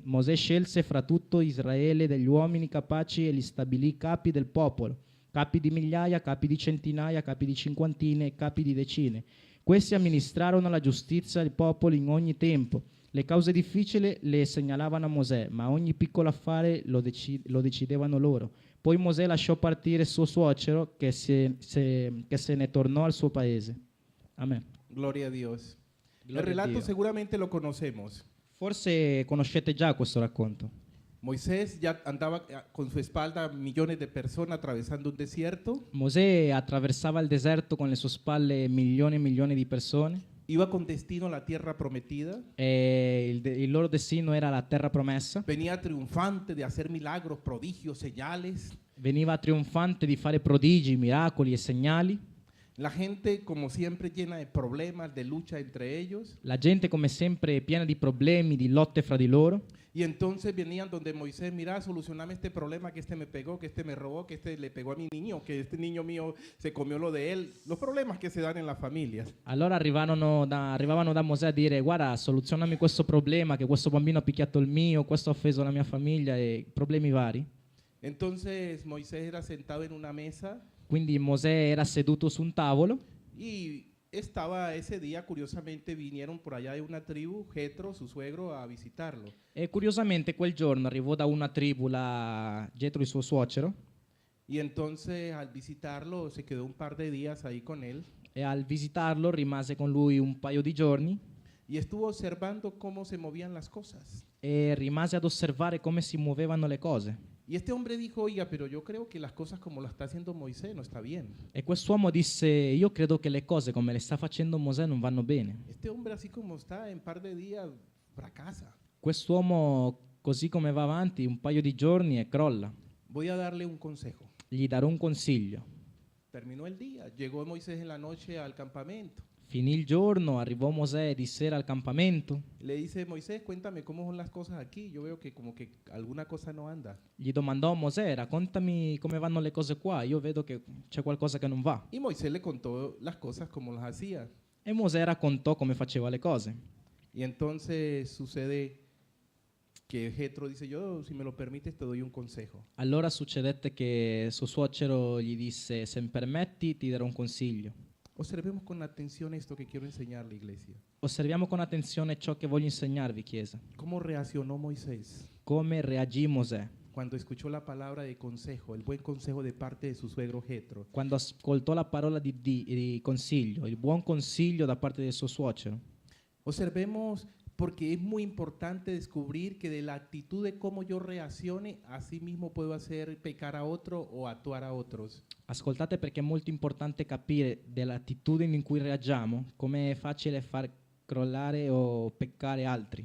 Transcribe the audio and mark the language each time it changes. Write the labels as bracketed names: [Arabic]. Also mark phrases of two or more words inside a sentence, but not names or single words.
[Italian] Mosè scelse fra tutto Israele degli uomini capaci e li stabilì capi del popolo, capi di migliaia, capi di centinaia, capi di cinquantine e capi di decine. Questi amministrarono la giustizia al popolo in ogni tempo. Le cause difficili le segnalavano a Mosè, ma ogni piccolo affare lo decidevano loro. Poi Mosè lasciò partire suo suocero che se ne tornò al suo paese. Amen. [Spanish] Gloria a Dios. [Italian] Gloria [Spanish] El relato [Italian] a Dio. [Spanish] seguramente lo conocemos. [Italian] Forse conoscete già questo racconto. [Spanish] Moisés ya andaba con su espalda millones de personas atravesando un desierto. [Italian] Mosè attraversava il deserto con le sue spalle milioni e milioni di persone [Spanish] Iba con destino a la tierra prometida. [Italian] e il loro destino era la terra promessa. [Spanish] Venía triunfante de hacer milagros, prodigios, señales. [Italian] Veniva trionfante di fare prodigi, miracoli e segnali. [Spanish] La gente, como siempre, llena de problemas, de lucha entre ellos. [Italian] La gente, come sempre, piena di problemi, di lotte fra di loro. [Spanish] Y entonces venían donde Moisés: mira, solucioname este problema, que este me pegó, que este me robó, que este le pegó a mi niño, que este niño mío se comió lo de él. Los problemas que se dan en las familias. [Italian] Allora arrivavano da Mosè a dire: guarda, soluzionami questo problema, che questo bambino ha picchiato il mio, questo ha offeso la mia famiglia, e problemi vari. [Spanish] Entonces Moisés era sentado en una mesa [Italian] Quindi Mosè era seduto su un tavolo [Spanish] y estaba ese día, curiosamente, vinieron por allá de una tribu, Jetro, su suegro, a visitarlo. [Italian] e curiosamente quel giorno arrivò da una tribù Getro, il suo suocero, [Spanish] Y entonces al visitarlo se quedó un par de días ahí con él [Italian] e al visitarlo rimase con lui un paio di giorni [Spanish] y estuvo observando cómo se movían las cosas. [Italian] e rimase ad osservare come si muovevano le cose. [Spanish] Y este hombre dijo: oiga, pero yo creo que las cosas como las está haciendo Moisés no está bien. [Italian] E quest'uomo disse: io credo che le cose come le sta facendo Mosè non vanno bene. [Spanish] Este hombre así como está, en par de días fracasa. [Italian] Quest'uomo, così come va avanti, un paio di giorni e crolla. [Spanish] Voy a darle un consejo. [Italian] Gli darò un consiglio. [Spanish] Terminó el día, llegó Moisés en la noche al campamento. [Italian] Finì il giorno, arrivò Mosè di sera al campamento. [Spanish] Le dice: Moisés, cuéntame cómo son las cosas aquí. Yo veo que como que alguna cosa no anda. [Italian] Gli domandò: Mosè, raccontami come vanno le cose qua, io vedo che c'è qualcosa che non va. [Spanish] Y Moisés le contó las cosas como las hacía. [Italian] E Mosè raccontò come faceva le cose. [Spanish] Y entonces sucede que Jetro dice: yo, si me lo permites, te doy un consejo. [Italian] Allora succedette che suo suocero gli disse: se mi permetti ti darò un consiglio. [Spanish] Observemos con atención esto que quiero enseñarle, iglesia. [Italian] Osserviamo con attenzione ciò che voglio insegnarvi, Chiesa. [Spanish] ¿Cómo reaccionó Moisés? [Italian] come reagì Mosè [Spanish] cuando escuchó la palabra de consejo, el buen consejo de parte de su suegro Jetro. [Italian] quando ascoltò la parola di consiglio, il buon consiglio da parte del suo suocero. [Spanish] Observemos, porque es muy importante descubrir que de la actitud de cómo yo reaccione, así mismo puedo hacer pecar a otro o actuar a otros. [Italian] Ascoltate perché è molto importante capire dell'attitudine in cui reagiamo, come è facile far crollare o peccare altri.